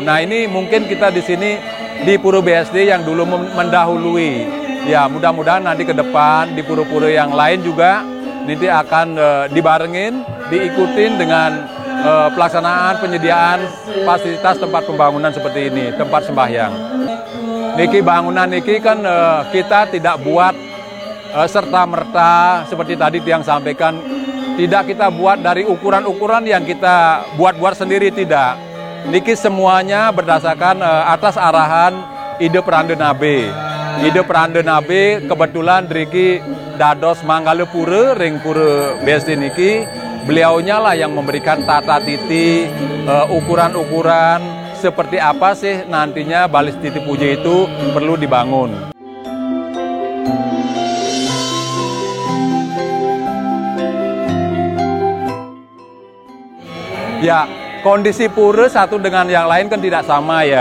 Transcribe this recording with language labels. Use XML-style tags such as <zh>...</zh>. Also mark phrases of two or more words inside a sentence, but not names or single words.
<id>Nah, ini mungkin kita di sini di Pura BSD yang dulu mendahului. Ya, mudah-mudahan nanti ke depan di pura-pura yang lain juga nanti akan dibarengin, diikutin dengan pelaksanaan penyediaan fasilitas tempat pembangunan seperti ini, tempat sembahyang. Niki bangunan niki kan kita tidak buat serta-merta seperti tadi yang sampaikan, tidak kita buat dari ukuran-ukuran yang kita buat-buat sendiri, tidak. Niki semuanya berdasarkan atas arahan ide Peranda Nabe.</id> <ban>Ide Peranda Nabe kebetulan Driki dados manggale pura ring pura BSD niki,</ban> <id>beliaunya lah yang memberikan tata titi, ukuran-ukuran seperti apa sih nantinya Balis Titi Puja itu perlu dibangun. Ya, kondisi pura satu dengan yang lain kan tidak sama ya.</id>